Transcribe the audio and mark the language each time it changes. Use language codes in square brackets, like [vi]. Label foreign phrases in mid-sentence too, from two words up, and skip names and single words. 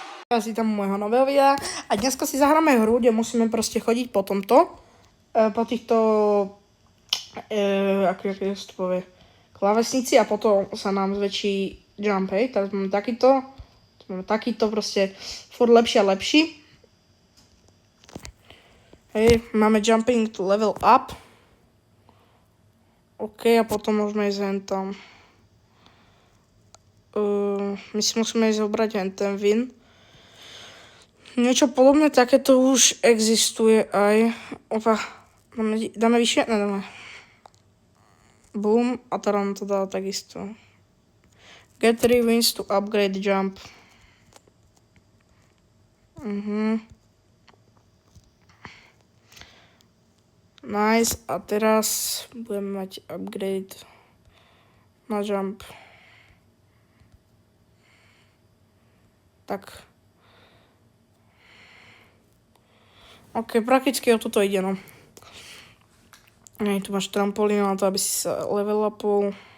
[sk] Asi tam môjho nového videa a dneska si zahráme hru, kde musíme proste chodiť po tomto, po týchto, ako je to povie, klávesnici a potom sa nám zväčší jump, hej, teraz máme takýto, proste furt lepší a lepší. Hej, máme [en] jumping to level up. [sk] OK, a potom môžeme ísť hen tam. My si musíme ísť zobrať hen ten win. Niečo podobné takéto už existuje aj. Opa, dáme vyššie? Nedáme. Boom, a teda nám to dá takisto. [en] Get 3 wins to upgrade jump. Nice, [sk] a teraz budeme mať upgrade na jump. Tak. OK, prakticky o toto ide, no. Tu máš trampolínu na to, aby si sa level upol.